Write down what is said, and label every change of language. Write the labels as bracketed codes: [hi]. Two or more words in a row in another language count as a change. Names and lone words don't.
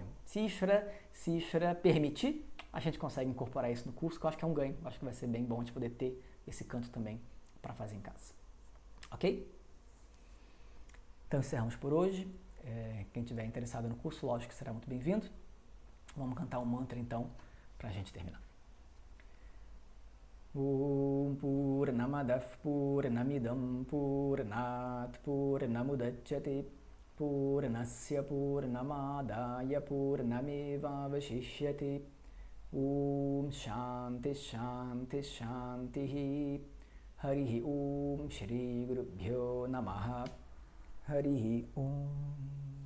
[pt] Se Ishvara permitir, a gente consegue incorporar isso no curso, que eu acho que é um ganho. Eu acho que vai ser bem bom a gente poder ter esse canto também para fazer em casa. Ok? Então encerramos por hoje. Quem estiver interessado no curso, lógico que será muito bem-vindo. Vamos cantar um mantra então para a gente terminar. [sa] ओम् पूर्णमदः पूर्णमिदं पूर्णात् पूर्णमुदच्यते पूर्णस्य पूर्णमादाय पूर्णमेव वशिष्यते ओम् शान्तिः शान्तिः शान्तिः हरिः ओम् श्री गुरुभ्यो नमः हरिः ओम्